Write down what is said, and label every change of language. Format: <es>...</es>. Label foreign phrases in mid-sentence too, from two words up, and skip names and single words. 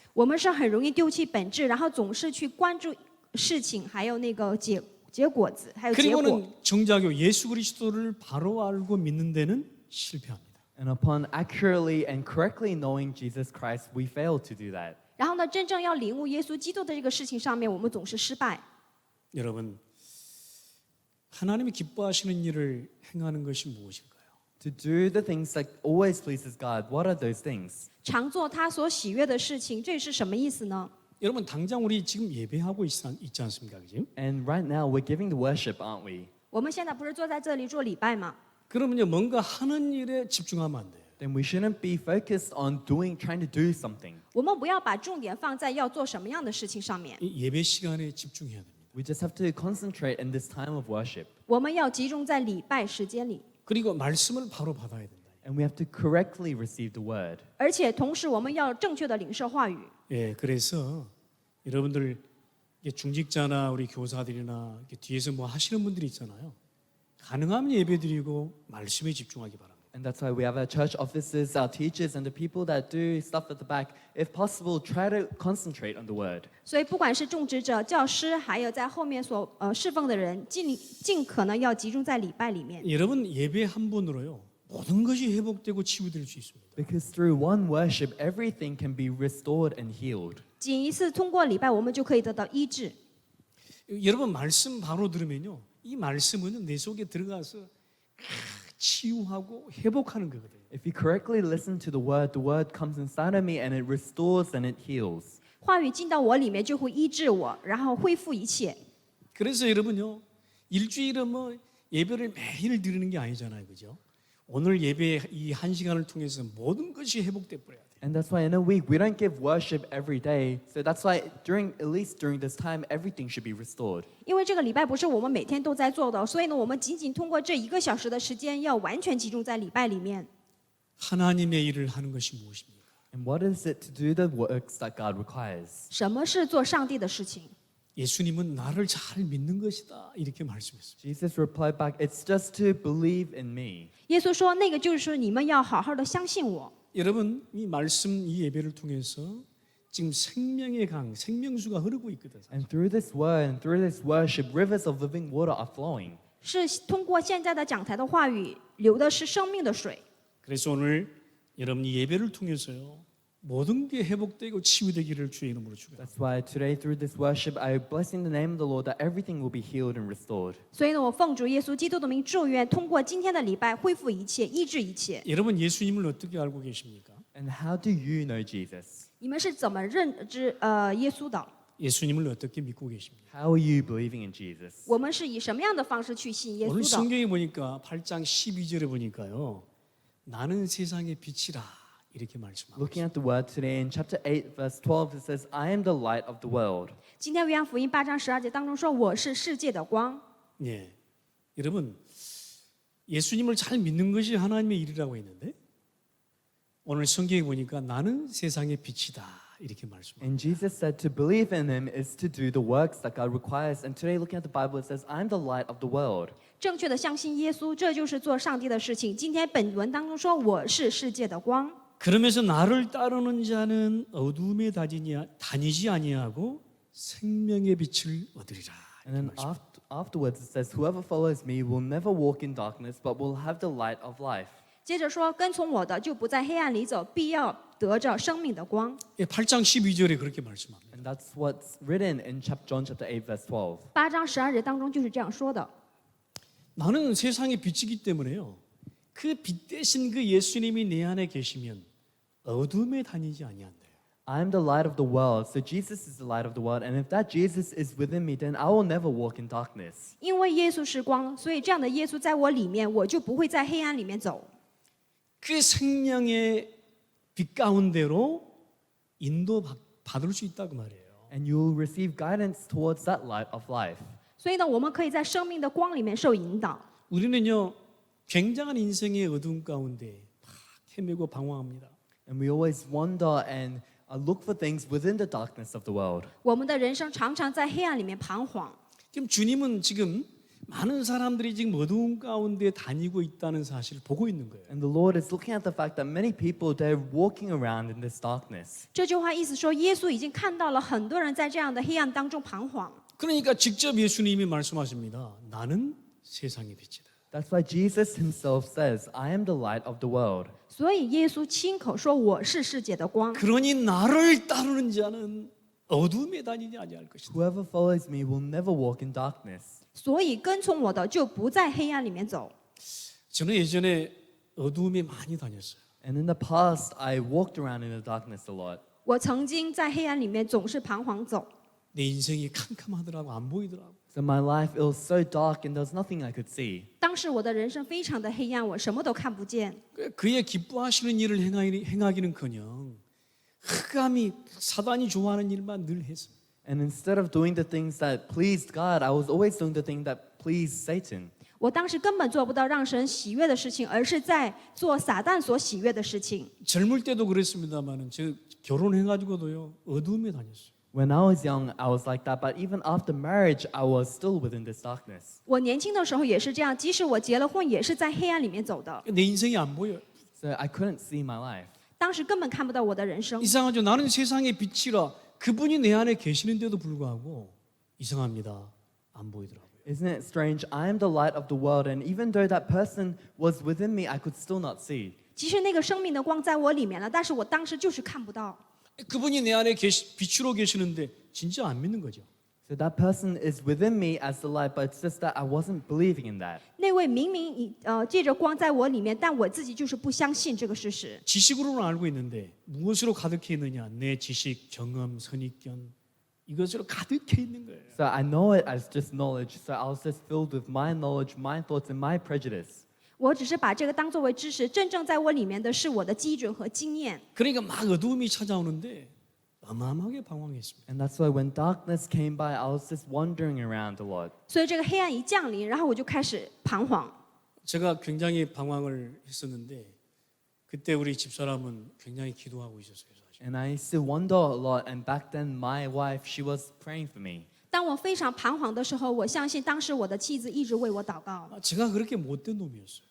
<zh>我们是很容易丢弃本质，然后总是去关注事情，还有那个结果子，还有结果。</zh> <ko>그리고는 정작요 예수 그리스도를 바로 알고 믿는 데는 실패합니다.</ko> <en>And upon accurately and correctly knowing Jesus Christ, we fail to do that.</en> <zh>然后呢，真正要领悟耶稣基督的这个事情上面，我们总是失败。</zh> <ko>여러분 하나님이 기뻐하시는 일을 행하는 것이 무엇일까요?</ko> <en>To do the things that always pleases God, what are those things?</en> <zh>常做他所喜悦的事情，这是什么意思呢？</zh> <ko>여러분 당장 우리 지금 예배하고 있지 않습니까? 그죠?</ko> <en>And right now, we're giving the worship, aren't we?</en> <zh>我们现在不是坐在这里做礼拜吗？</zh> <ko>그러면요 뭔가 하는 일에 집중하면 안 돼요.</ko> <en>Then we shouldn't be focused on trying to do something.</en> <zh>我们不要把重点放在要做什么样的事情上面，</zh> <ko>이 예배 시간에 집중해야 됩니다.</ko> <en>We just have to concentrate in this time of worship.</en> <zh>我们要集中在礼拜时间里，</zh> <ko>그리고 말씀을 바로 받아야 된다.</ko> <en>And we have to correctly receive the word.</en> <zh>而且同时我们要正确的领受话语。</zh> <ko>예, 그래서 여러분들 이게 중직자나 우리 교사들이나 이렇게 뒤에서 뭐 하시는 분들이 있잖아요. 가능하면 예배드리고 말씀에 집중하기 바랍니다.</ko> <en>And that's why we have our church officers, our teachers, and the people that do stuff at the back. If possible, try to concentrate on the word.</en> <zh>所以不管是种植者、教师，还有在后面所侍奉的人，尽可能要集中在礼拜里面。</zh> <ko>여러분 예배 한 번으로요 모든 것이 회복되고 치유될 수 있습니다.</ko> <en>Because through one worship, everything can be restored and healed.</en> <zh>仅一次通过礼拜，我们就可以得到医治。</zh> <ko>여러분 말씀 바로 들으면요 이 말씀은 내 속에 들어가서 치유하고 회복하는 거거든요.</ko> <en>If you correctly listen to the word comes inside of me and it restores and it heals.</en> <zh>话语进到我里面，就会医治我，然后恢复一切。</zh> <ko>그래서 여러분요 일주일은 뭐 예배를 매일 드리는 게 아니잖아요, 그죠? 오늘 예배 이 한 시간을 통해서 모든 것이 회복돼 버려야 돼.</ko> <en>And that's why in a week we don't give worship every day. So that's why at least during this time, everything should be restored.</en> <zh>因为这个礼拜不是我们每天都在做的，所以呢，我们仅仅通过这1个小时的时间，要完全集中在礼拜里面。</zh> <ko>하나님의 일을 하는 것이 무엇입니까?</ko> <en>And what is it to do the works that God requires?</en> <zh>什么是做上帝的事情？</zh> <ko>예수님은 나를 잘 믿는 것이다 이렇게 말씀했습니다.</ko> <en>Jesus replied back, "It's just to believe in me."</en> <zh>耶稣说，那个就是你们要好好的相信我。</zh> <ko>여러분 이 말씀 이 예배를 통해서 지금 생명의 강, 생명수가 흐르고 있거든.</ko> <en>And through this word and through this worship, rivers of living water are flowing.</en> <zh>是通过现在的讲台的话语，流的是生命的水。</zh> <ko>그래서 오늘 여러분 이 예배를 통해서요 모든 게 회복되고 치유되기를 주의 이름으로 축원합니다.</ko> <en>That's why today through this worship, I bless in the name of the Lord that everything will be healed and restored.</en> <zh>所以呢，我奉主耶稣基督的名祝愿，通过今天的礼拜恢复一切，医治一切。</zh> <ko>여러분 예수님을 어떻게 알고 계십니까?</ko> <en>And how do you know Jesus?</en> <zh>你们是怎么认知耶稣的？</zh> <ko>예수님을 어떻게 믿고 계십니까?</ko> <en>How are you believing in Jesus?</en> <zh>我们是以什么样的方式去信耶</zh> <ko>오늘</ko> <zh>稣的？</zh> <ko>성경에 보니까 8장 12절에 보니까요. 나는 세상의 빛이라 이렇게 말씀하고</ko> <en>Looking at the word today in chapter 8, verse 12, it says, "I am the light of the world."</en> <zh>今天约翰福音8章12节当中说：“我是世界的光。</zh> <ko>예. 여러분 예수님을 잘 믿는 것이 하나님의 일이라고 했는데 오늘 성경에 보니까 나는 세상의 빛이다 이렇게 말씀합니다.</ko> <en>And Jesus said to believe in him is to do the works that God requires. And today looking at the Bible, it says, "I am the light of the world."</en> <zh>正确的相信耶稣，这就是做上帝的事情。今天本文当中说：“我是世界的光。”</zh> <ko>그러면서 나를 따르는 자는 어둠에 다니지 아니하고 생명의 빛을 얻으리라.</ko> <en>And then afterwards it says, "Whoever follows me will never walk in darkness, but will have the light of life."</en> <zh>接着说：“跟从我的，就不在黑暗里走，必要得着生命的光。</zh> <ko>예, 8장 12절에 그렇게 말씀합니다.</ko> <en>And that's what's written in John chapter 8, verse 12. ”</en> <zh>8 章12节当中就是这样说的。</zh> <ko>나는 세상의 빛이기 때문에요. 그 빛 대신 그 예수님이 내 안에 계시면 어둠에 다니지 아니한대요.</ko> <en>I am the light of the world. So Jesus is the light of the world. And if that Jesus is within me, then I will never walk in darkness.</en> <zh>因为耶稣是光，所以这样的耶稣在我里面，我就不会在黑暗里面走。</zh> <ko>그 생명의 빛 가운데로 인도 받을 수 있다고 말이에요.</ko> <en>And you will receive guidance towards that light of life.</en> <zh>所以呢，我们可以在生命的光里面受引导。</zh> <ko>우리는요 굉장한 인생의 어둠 가운데 막 헤매고 방황합니다.</ko> <en>And we always wander and look for things within the darkness of the world.</en> <zh>我们的人生常常在黑暗里面彷徨。</zh> <ko>지금 주님은 지금 많은 사람들이 지금 어두운 가운데 다니고 있다는 사실을 보고 있는 거예요.</ko> <en>And the Lord is looking at the fact that many people, they're walking around in this darkness.</en> <zh>这句话意思说，耶稣已经看到了很多人在这样的黑暗当中彷徨。</zh> <ko>그러니까 직접 예수님이 말씀하십니다. 나는 세상의 빛이다.</ko> <en>That's why Jesus himself says, "I am the light of the world."</en> <zh>所以耶稣亲口说：“我是世界的光。</zh> <ko>그러니 나를 따르는 자는 어둠에 다니지 아니할 것이다.</ko> <en>Whoever follows me will never walk in darkness.</en> <zh>所以跟从我的就不在黑暗里面走。</zh> <ko>저는 예전에 어둠에 많이 다녔어요.</ko> <en>And in the past, I walked around in the darkness a lot.</en> <zh>我曾经在黑暗里面总是彷徨走，</zh> <ko>내 인생이 캄캄하더라고 안 보이더라고.</ko> <en>So my life, it was so dark and there was nothing I could see.</en> <zh>当时我的人生非常的黑暗，我什么都看不见。</zh> <ko>그의 기뻐하시는 일을 행하기는커녕 흑암이 사단이 좋아하는 일만 늘 했어요.</ko> <en>And instead of doing the things that pleased God, I was always doing the thing that pleased Satan.</en> <zh>我当时根本做不到让神喜悦的事情，而是在做撒旦所喜悦的事情。</zh> <ko>젊을 때도 그랬습니다만은 저 결혼해가지고도요 어두움에 다녔어요.</ko> <en>When I was young, I was like that, but even after marriage, I was still within this darkness.</en> <zh>我年轻的时候也是这样，即使我结了婚，也是在黑暗里面走的。</zh> <ko>내 인생이 안 보여요.</ko> <en>So I couldn't see my life.</en> <zh>当时根本看不到我的人生。</zh> <ko>이상하죠. 나는 세상의 빛이라 그분이 내 안에 계시는데도 불구하고 이상합니다. 안 보이더라고요.</ko> <en>Isn't it strange? I am the light of the world, and even though that person was within me, I could still not see.</en> <zh>即使那个生命的光在我里面了，但是我当时就是看不到。</zh> <ko>그분이 내 안에 빛으로 계시는데 진짜 안 믿는 거죠.</ko> <en>So that person is within me as the light, but it's just that I wasn't believing in that.</en> <zh>那位明明借着光在我里面，但我自己就是不相信这个事实。</zh> <ko>지식으로는 알고 있는데 무엇으로 가득해 있느냐? 내 지식, 경험, 선입견 이것으로 가득해 있는 거예요.</ko> <en>So I know it as just knowledge. So I was just filled with my knowledge, my thoughts, and my prejudice.</en> <zh>我只是把这个当作为知识，真正在我里面的是我的基准和经验。</zh> <ko>그러니까 막 어두움이 찾아오는데 어마어마하게 방황했습니다.</ko> <en>And that's why when darkness came by, I was just wandering around a lot.</en> <zh>所以这个黑暗一降临，然后我就开始彷徨。</zh> <ko>제가 굉장히 방황을 했었는데 그때 우리 집사람은 굉장히 기도하고 있었어요. 사실.</ko> <en>And I used to wander a lot. And back then, my wife, she was praying for me.</en> <zh>当我非常彷徨的时候，我相信当时我的妻子一直为我祷告。</zh> <ko>제가 그렇게 못된 놈이었어요.</ko>